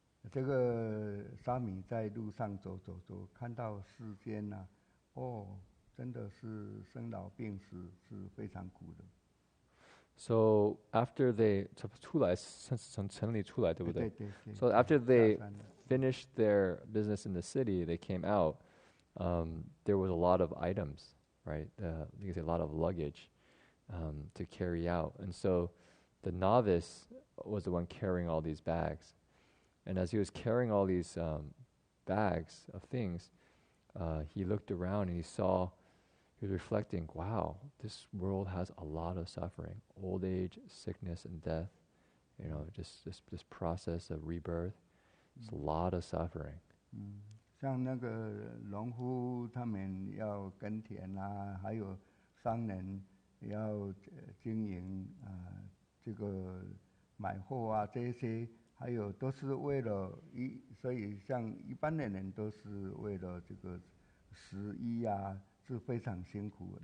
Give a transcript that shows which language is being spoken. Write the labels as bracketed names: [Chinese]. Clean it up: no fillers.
[Chinese] 这个沙弥在路上走，看到世间真的是生老病死，是非常苦的。 So after they 从城里出来，对不对？对。 [English] So after they finished their business in the city, they came out. There was a lot of items, right? You could say a lot of luggage to carry out, and so the novice was the one carrying all these bags. And as he was carrying all these bags of things, he looked around and he was reflecting, wow, this world has a lot of suffering, old age, sickness, and death. Just this process of rebirth. It's a lot of suffering. [Chinese] 像那个农夫他们要耕田啊，还有商人要经营这个买货啊，这些。还有都是为了所以像一般的人都是为了这个食衣啊，是非常辛苦。